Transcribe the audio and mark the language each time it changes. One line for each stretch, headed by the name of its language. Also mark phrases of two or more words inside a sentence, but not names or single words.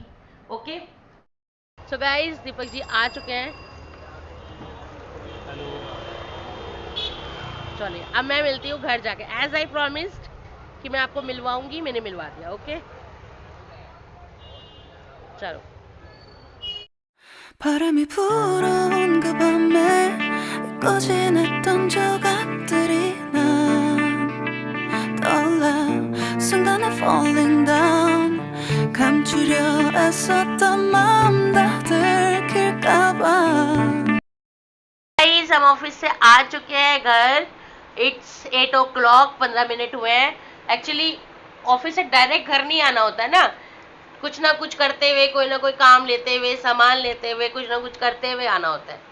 English: Okay, so guys
Hindi: दीपक जी आ चुके हैं। चलिए अब मैं मिलती हूँ घर जाके,
English: as I promised
Hindi: कि मैं आपको मिलवाऊंगी, मैंने मिलवा दिया। ओके, चलो।
Korean: 바람이 불어온 그 밤에 꺼진했던 조각들이 난 떠올라 순간에
English: falling down
Korean: 감추려 애썼던 마음 다 들킬까봐
Hindi: गाइस हम ऑफिस से आ चुके हैं घर।
English: It's 8 o'clock,
Hindi: 15 मिनट हुए हैं। एक्चुअली ऑफिस से डायरेक्ट घर नहीं आना होता है ना, कुछ ना कुछ करते हुए, कोई ना कोई काम लेते हुए, सामान लेते हुए, कुछ ना कुछ करते हुए आना होता है।